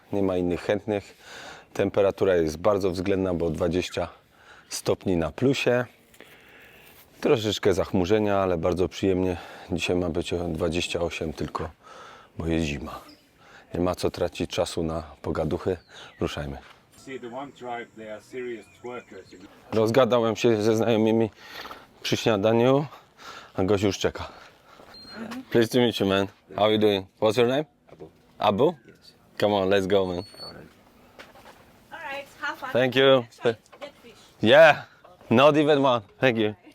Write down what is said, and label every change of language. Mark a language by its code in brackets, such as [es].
[pl] Nie ma innych chętnych. Temperatura jest bardzo względna, bo 20 stopni na plusie. Troszeczkę zachmurzenia, ale bardzo przyjemnie. Dzisiaj ma być o 28 tylko, bo jest zima. Nie ma co tracić czasu na pogaduchy. Ruszajmy. [en] See the one tribe, they are serious workers. [pl] Rozgadałem się ze znajomymi przy śniadaniu, a gość już czeka. [en] Pleased to meet you, man. How are you doing? What's your name? [pl] Abu. Abu? [en] Yes. Come on, let's go, man. Alright, have fun. Thank you. Get fish. Yeah, not even one. Thank you.